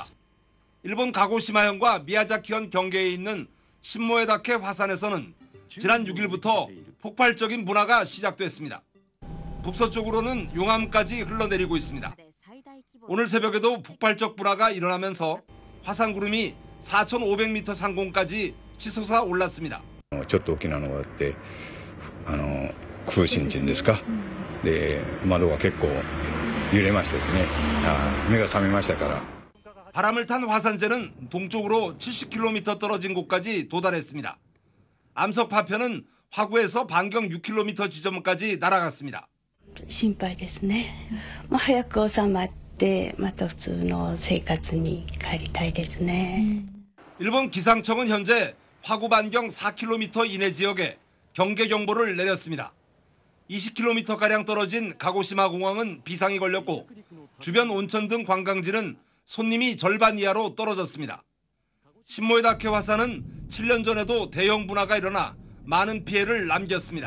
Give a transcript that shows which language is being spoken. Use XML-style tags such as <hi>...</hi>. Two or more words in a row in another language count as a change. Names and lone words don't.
<ko>일본 가고시마현과 미야자키현 경계에 있는 신모에다케 화산에서는 지난 6일부터 폭발적인 분화가 시작됐습니다. 북서쪽으로는 용암까지 흘러내리고 있습니다. 오늘 새벽에도 폭발적 분화가 일어나면서 화산구름이 4,500m 상공까지 치솟아 올랐습니다.</ko> <ja>ちょっと大きなのがあって、空振っていうんですか。で、窓が結構揺れましたですね。目が覚めましたから。</ja> <ko>바람을 탄 화산재는 동쪽으로 70km 떨어진 곳까지 도달했습니다. 암석 파편은 화구에서 반경 6km 지점까지 날아갔습니다.</ko> <ja>心配ですね。早く収まってまた普通の生活に帰りたいですね。</ja> <ko>일본 기상청은 현재 화구 반경 4km 이내 지역에 경계 경보를 내렸습니다. 20km가량 떨어진 가고시마 공항은 비상이 걸렸고 주변 온천 등 관광지는 손님이 절반 이하로 떨어졌습니다. 신모에다케 화산은 7년 전에도 대형 분화가 일어나 많은 피해를 남겼습니다.</ko>